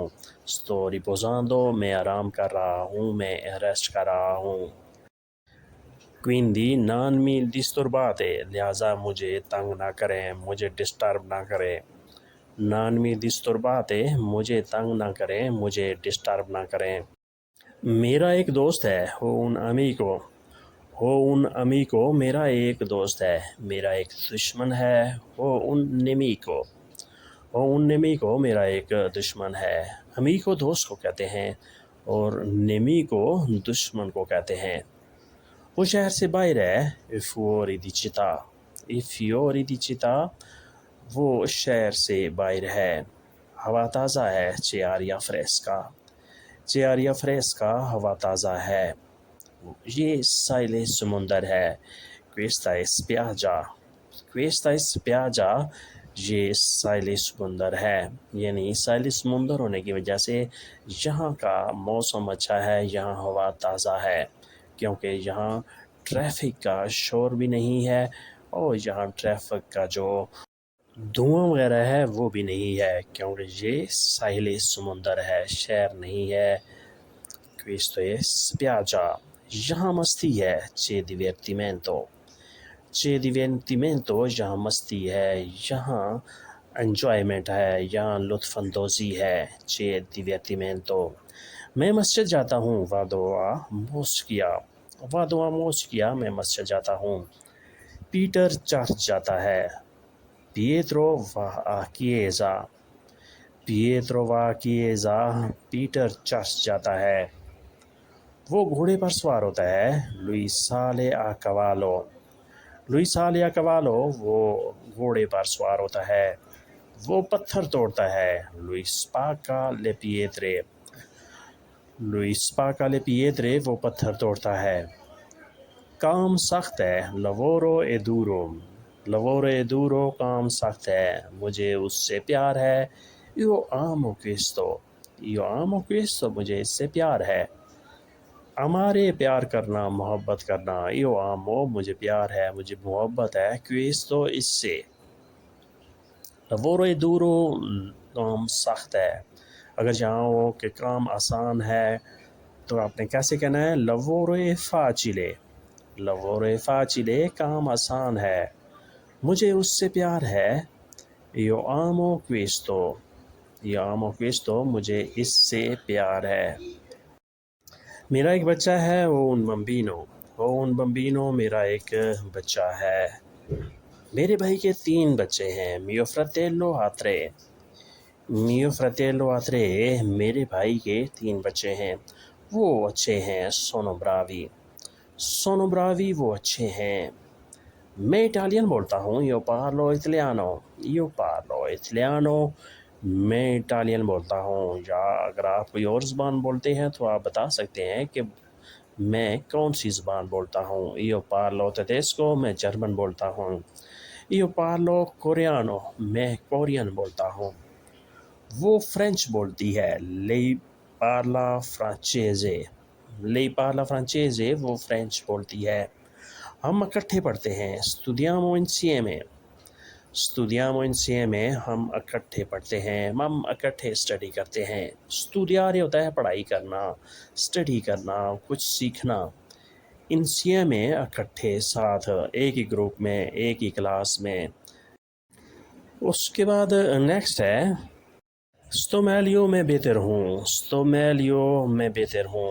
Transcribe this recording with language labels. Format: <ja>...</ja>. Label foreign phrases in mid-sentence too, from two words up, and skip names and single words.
<it>sto riposando،</it> <ur>میں آرام کر رہا ہوں، میں ریسٹ کر رہا ہوں۔</ur> <it>quindi non mi disturbate،</it> <ur>لہٰذا مجھے تنگ نہ کریں، مجھے ڈسٹرب نہ کریں۔</ur> <it>non mi disturbate،</it> <ur>مجھے تنگ نہ کریں، مجھے ڈسٹرب نہ کریں۔ میرا ایک دوست ہے،</ur> <it>ho un amico، ho un amico،</it> <ur>میرا ایک دوست ہے۔ میرا ایک دشمن ہے،</ur> <it>ho un nemico، ho un nemico،</it> <ur>میرا ایک دشمن ہے۔ amico دوست کو کہتے ہیں اور nemico دشمن کو کہتے ہیں۔ وہ شہر سے باہر ہے،</ur> <it>fuori di città، fuori di città،</it> <ur>وہ شہر سے باہر ہے۔ ہوا تازہ ہے،</ur> <it>c'è aria fresca، c'è aria fresca،</it> <ur>ہوا تازہ ہے۔ یہ ساحل سمندر ہے،</ur> <it>questa è spiaggia، questa è spiaggia،</it> <ur>یہ ساحل سمندر ہے۔ یعنی ساحل سمندر ہونے کی وجہ سے یہاں کا موسم اچھا ہے، یہاں ہوا تازہ ہے، کیونکہ یہاں ٹریفک کا شور بھی نہیں ہے اور یہاں ٹریفک کا جو دھواں وغیرہ ہے وہ بھی نہیں ہے، کیونکہ یہ ساحل سمندر ہے، شہر نہیں ہے۔</ur> <it>questo è spiaggia،</it> <ur>یہاں مستی ہے،</ur> <it>c'è divertimento، c'è divertimento،</it> <ur>یہاں مستی ہے، یہاں انجوائمنٹ ہے، یہاں لطف اندوزی ہے،</ur> <it>c'è divertimento۔</it> <ur>میں مسجد جاتا ہوں،</ur> <it>vado a moschia، vado a moschia،</it> <ur>میں مسجد جاتا ہوں۔ پیٹر چرچ جاتا ہے،</ur> <it>Pietro va a chiesa، Pietro va a chiesa،</it> <ur>پیٹر چرچ جاتا ہے۔ وہ گھوڑے پر سوار ہوتا ہے،</ur> <it>lui sale a cavallo، lui sale a cavallo،</it> <ur>وہ گھوڑے پر سوار ہوتا ہے۔ وہ پتھر توڑتا ہے،</ur> <it>lui spacca le pietre، lui spacca le pietre،</it> <ur>وہ پتھر توڑتا ہے۔ کام سخت ہے،</ur> <it>lavoro è duro، lavoro è duro،</it> <ur>کام سخت ہے، مجھے اس سے پیار ہے۔</ur> <it>io amo questo، io amo questo،</it> <ur>مجھے اس سے پیار ہے۔ ہمارے پیار کرنا، محبت کرنا،</ur> <it>io amo،</it> <ur>مجھے پیار ہے، مجھے محبت ہے، questo، اس سے۔</ur> <it>lavoro è duro،</it> <ur>کام سخت ہے۔ اگر چاہو ہو کہ کام آسان ہے تو آپ نے کیسے کہنا ہے؟</ur> <it>lavoro è facile، lavoro è facile،</it> <ur>کام آسان ہے، مجھے اس سے پیار ہے۔</ur> <it>io amo questo، io amo questo،</it> <ur>مجھے اس سے پیار ہے۔ میرا ایک بچہ ہے، وہ</ur> <it>un bambino،</it> <ur>وہ</ur> <it>un bambino،</it> <ur>میرا ایک بچہ ہے۔ میرے بھائی کے 3 بچے ہیں،</ur> <it>mio fratello ha 3، mio fratello ha 3،</it> <ur>میرے بھائی کے 3 بچے ہیں، وہ اچھے ہیں،</ur> <it>sono bravi، sono bravi،</it> <ur>وہ اچھے ہیں۔ میں اٹالین بولتا ہوں،</ur> <it>io parlo italiano، io parlo italiano،</it> <ur>میں اٹالین بولتا ہوں۔ یا اگر آپ کوئی اور زبان بولتے ہیں تو آپ بتا سکتے ہیں کہ میں کون سی زبان بولتا ہوں۔</ur> <it>io parlo tedesco،</it> <ur>میں جرمن بولتا ہوں۔</ur> <it>io parlo coreano،</it> <ur>میں کورین بولتا ہوں۔ وہ فرینچ بولتی ہے،</ur> <it>lei parla francese، lei parla francese،</it> <ur>وہ فرینچ بولتی ہے۔ ہم اکٹھے پڑھتے ہیں،</ur> <it>studiamo insieme، studiamo insieme،</it> <ur>ہم اکٹھے پڑھتے ہیں، ہم اکٹھے اسٹڈی کرتے ہیں۔ studiare ہوتا ہے پڑھائی کرنا، اسٹڈی کرنا، کچھ سیکھنا۔ insieme اکٹھے، ساتھ، ایک ہی گروپ میں، ایک ہی کلاس میں۔ اس کے بعد نیکسٹ ہے</ur> <it>sto meglio،</it> <ur>میں بہتر ہوں،</ur> <it>sto meglio،</it> <ur>میں بہتر ہوں۔</ur>